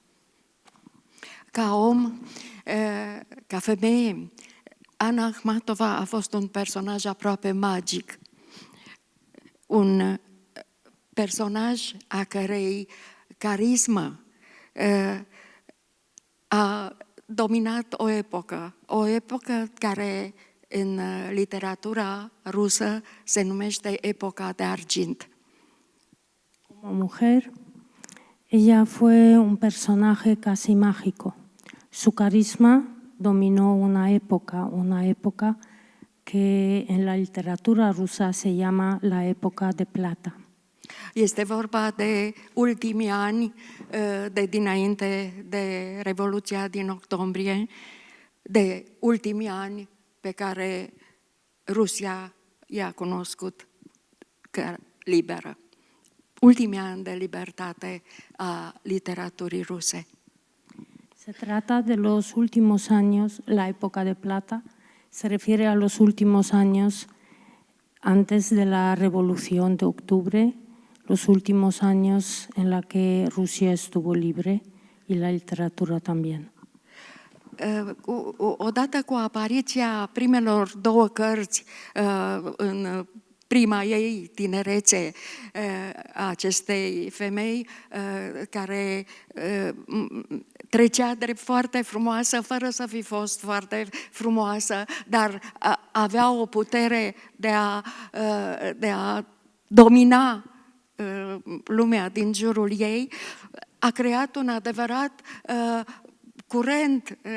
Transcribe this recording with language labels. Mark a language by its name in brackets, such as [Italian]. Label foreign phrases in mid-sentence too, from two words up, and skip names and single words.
[Romanian] Ca om, ca femeie, Ana Akhmatova a fost un personaj aproape magic. Un personaj a cărei carismă a dominat o epocă care în literatura rusă se numește epoca de argint. [Spanish] Como mujer, ella fue un personaje casi mágico. Su carisma dominó una época que en la literatura rusa se llama la época de plata. [Romanian] Este vorba de ultimii ani de dinainte de Revoluția din octombrie, de ultimii ani pe care Rusia i-a cunoscut ca liberă. Ultimii ani de libertate a literaturii ruse. [Spanish] Se trata de los últimos años, la época de plata se refiere a los últimos años antes de la Revolución de Octubre, los últimos años en la que Rusia estuvo libre y la literatura también. [Romanian] Odată cu apariția primelor două cărți în prima ei tinerețe a acestei femei care trecea drept foarte frumoasă, fără să fi fost foarte frumoasă, dar avea o putere de a domina lumea din jurul ei, a creat un adevărat curent